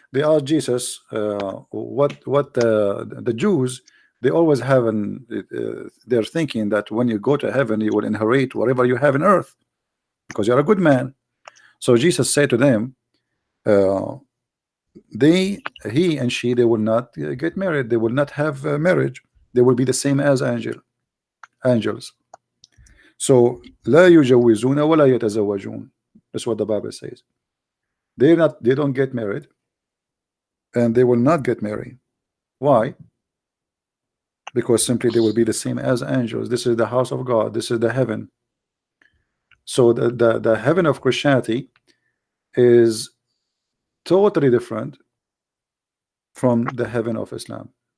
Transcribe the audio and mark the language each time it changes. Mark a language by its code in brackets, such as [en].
[en] They asked Jesus, what the Jews, they always have they're thinking that when you go to heaven, you will inherit whatever you have in earth because you're a good man. So Jesus said to them, uh, he and she, they will not get married. They will not have marriage. They will be the same as angels. [ar] So لا يجوزون ولا يتزوجون. [en] That's what the Bible says. They don't get married, and they will not get married. Why? Because simply they will be the same as angels. This is the house of God. This is the heaven. So the heaven of Christianity is totally different from the heaven of Islam.